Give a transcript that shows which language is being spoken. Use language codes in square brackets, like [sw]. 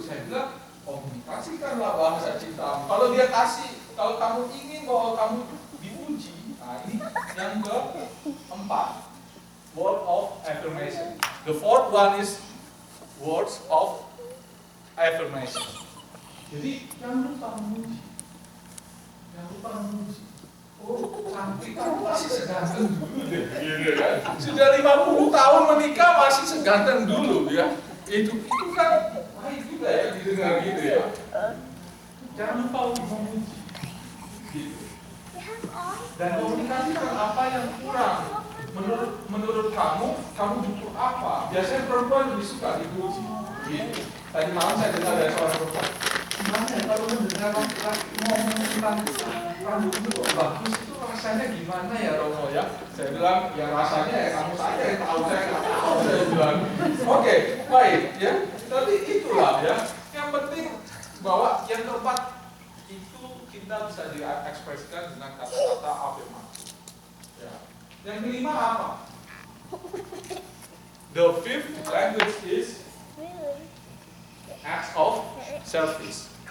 [id] Saya bilang komunikasikanlah bahasa cinta. Kalau dia kasih, kalau kamu ingin bahwa kamu dipuji, nah ini yang keempat, [en] word of affirmation. The fourth one is words of affirmation. [id] Jadi jangan lupa memuji. Jangan lupa memuji. Oh, cantik, kamu masih seganteng dulu deh. Gitu kan? Sudah 50 tahun menikah masih seganteng dulu ya. Itu kan baik juga ya didengar gitu ya. Jangan lupa memuji. Gitu. Dan komunikasikan apa yang kurang. Menurut kamu butuh apa? Biasanya perempuan lebih suka dipuji. Gitu. Tadi malam saya dengar dari seorang perempuan, gimana ya kalau mendengar laki-laki ngomong tentang rambut itu kok bagus, itu rasanya gimana ya Romo ya? Saya bilang, ya rasanya ya kamu saja yang tahu, saya nggak tahu. Saya bilang, oke, baik ya. Tapi itulah ya. Yang penting bahwa yang keempat itu kita bisa diekspresikan dengan kata-kata afirmasi. Ya. Yang kelima apa? [en] The fifth language is acts of service.